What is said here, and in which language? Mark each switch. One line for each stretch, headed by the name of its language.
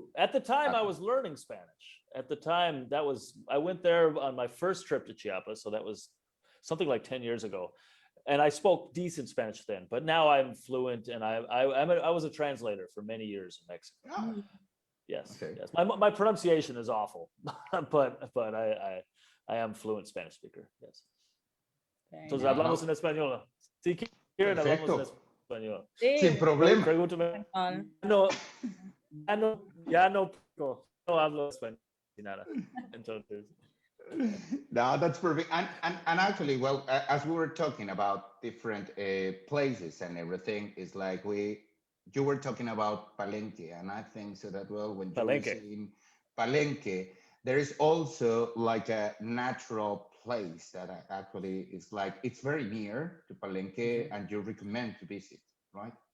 English: At the time, I was learning Spanish. At the time, I went there on my first trip to Chiapas. So that was something like 10 years ago. And I spoke decent Spanish then, but now I'm fluent, and I was a translator for many years in Mexico. Oh. Yes, okay. Yes. My pronunciation is awful, but I am fluent Spanish speaker. Yes.
Spanish: Entonces hablamos en español. Si quieren hablamos en español. Sin problema. Pregúntame. Ya no hablo español ni nada. Entonces.
English: No, that's perfect. And actually, well, as we were talking about different places and everything, it's like you were talking about Palenque, and I think so that, well, when you were saying Palenque, there is also like a natural place that actually is like, it's very near to Palenque, and you recommend to visit, right?